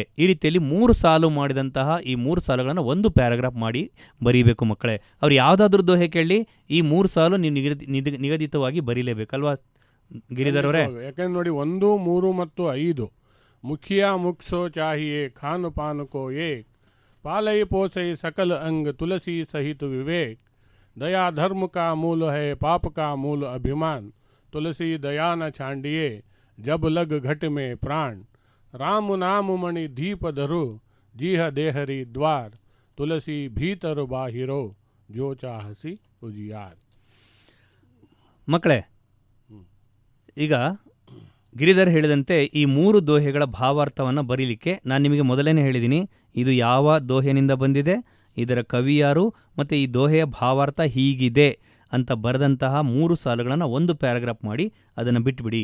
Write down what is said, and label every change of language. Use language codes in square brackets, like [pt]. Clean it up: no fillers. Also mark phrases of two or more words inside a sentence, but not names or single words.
[kn] ಈ ರೀತಿಯಲ್ಲಿ 3 ಸಾಲು ಮಾಡಿದಂತಹ ಈ 3 ಸಾಲುಗಳನ್ನು ಒಂದು ಪ್ಯಾರಾಗ್ರಾಫ್ ಮಾಡಿ ಬರೀಬೇಕು ಮಕ್ಕಳೇ. ಅವ್ರು ಯಾವುದಾದ್ರೂ ದೋಹೆ ಕೇಳಿ ಈ 3 ಸಾಲು ನೀವು ನಿಗದಿತವಾಗಿ ಬರೀಲೇಬೇಕಲ್ವಾ ಗಿರಿಧರ್ ಅವರೇ? ಯಾಕೆಂದ್ರೆ ನೋಡಿ, 1, 3 ಮತ್ತು 5 [awa] मुखिया मुख सो चाहिए खान पान को एक, पालई पोसई सकल अंग तुलसी सहित विवेक, दया धर्म का मूल है पाप का मूल अभिमान, तुलसी दया न छांडिए जब लग घट में प्राण, राम नाम मणि दीप धरु जीह देहरी द्वार, तुलसी भीतर बाहिरो जो चाहसी उजियार. [kn] ಮಕ್ಕಳೇ, ಈಗ ಗಿರಿಧರ್ ಹೇಳಿದಂತೆ ಈ 3 ದೋಹೆಗಳ ಭಾವಾರ್ಥವನ್ನು ಬರೀಲಿಕ್ಕೆ ನಾನು ನಿಮಗೆ ಮೊದಲೇ ಹೇಳಿದ್ದೀನಿ. ಇದು ಯಾವ ದೋಹೆನಿಂದ ಬಂದಿದೆ, ಇದರ ಕವಿ ಯಾರು, ಮತ್ತು ಈ ದೋಹೆಯ ಭಾವಾರ್ಥ ಹೀಗಿದೆ ಅಂತ ಬರೆದಂತಹ 3 ಸಾಲುಗಳನ್ನು ಒಂದು ಪ್ಯಾರಾಗ್ರಾಫ್ ಮಾಡಿ ಅದನ್ನು ಬಿಟ್ಟುಬಿಡಿ.